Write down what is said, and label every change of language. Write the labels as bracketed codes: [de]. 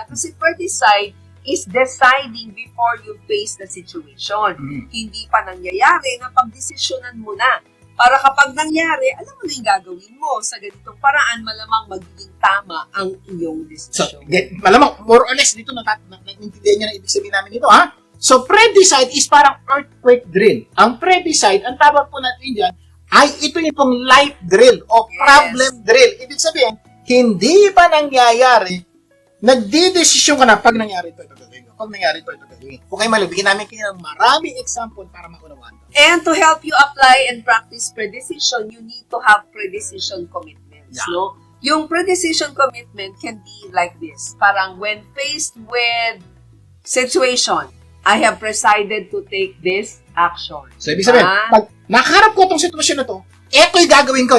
[en] Kasi pre-decide is deciding before you face the situation. [tl] Hindi pa nangyayari na pagdesisyonan mo na. Para kapag nangyari, alam mo na yung gagawin mo. Sa ganitong paraan, malamang magiging tama ang iyong desisyon. malamang, more or less, dito naintindihan nyo na ibig sabihin namin ito, ha? [en] So, pre-decide is parang earthquake drill. [tl] Ang pre-decide, ang tawag po natin dyan, ay ito yung pong life drill o problem drill. Ibig sabihin, hindi pa nangyayari, nagdidesisyon ka na pag nangyari ito gagawin. Pag nangyari ito gagawin. Kung kayo malibigyan namin kayo ng maraming example para maunawaan ito. [en] And to help you apply and practice pre-decision, you need to have pre-decision commitments. Yeah. No? Yung pre-decision commitment can be like this. Parang when faced with situation, I have decided to take this action. [tl] So, ibig sabihin, pag nakaharap ko itong sitwasyon na to, ito'y gagawin ko.